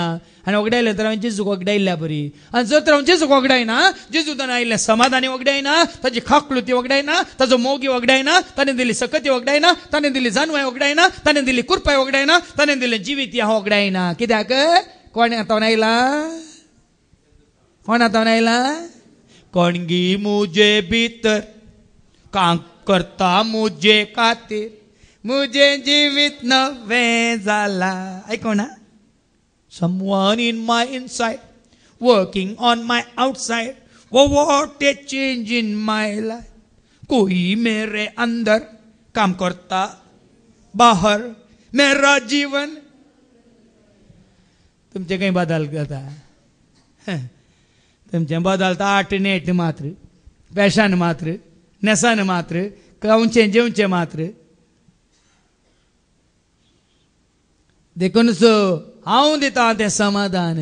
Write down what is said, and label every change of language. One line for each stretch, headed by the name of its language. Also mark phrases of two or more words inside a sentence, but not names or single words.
Konkani: आनी वगडायलें तर हांवें जेजूक वगडायल्या बरी. आनी जर तर हांव जेजूक वगडायना, जेजूतान आयिल्लें समाधानी वगडायना, ताची खाकलुती वगडायना, ताजो मोगी वगडायना, ताणें दिली सकती वगडायना, ताणें दिली जानवाय वगडायना, ताणें दिली कुरपाय वगडायना, ताणें दिलें जिवीत हांव वगडायना. कित्याक कोण आतां आयलां? कोण आतां आयलां? कोणगी मुजे भितर काम करता मुजे खातीर, मुझे जीवित नवे जाला. ऐको ना.
English: Someone in my inside, working on my outside. Oh, what a change in my life.
Hindi: कोई मेरे अंदर काम करता, बाहर मेरा जीवन.
Konkani: तुमचे काही बदल करता, तुमचे बदलता आठ नेट मात्र, फॅशन मात्र, नेसान मात्र, खावचे जेवचे मात्र. देखून हांव दिता तें समाधान.